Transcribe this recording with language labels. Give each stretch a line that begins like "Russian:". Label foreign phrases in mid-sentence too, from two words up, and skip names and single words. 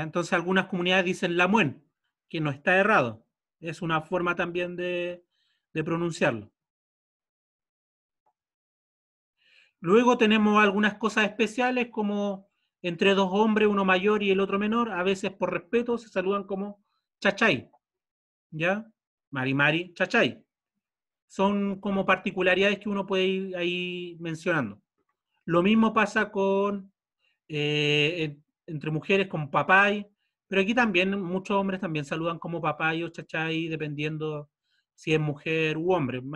Spanish: Entonces algunas comunidades dicen la muen, que no está errado. Es una forma también de pronunciarlo. Luego tenemos algunas cosas especiales como entre dos hombres, uno mayor y el otro menor, a veces por respeto se saludan como chachay.
Mapuche: ¿Ya? Mari, chachay.
Spanish: Son como particularidades que uno puede ir ahí mencionando. Lo mismo pasa con entre mujeres con papay, pero aquí también muchos hombres también saludan como papay o chachay, dependiendo si es mujer u hombre.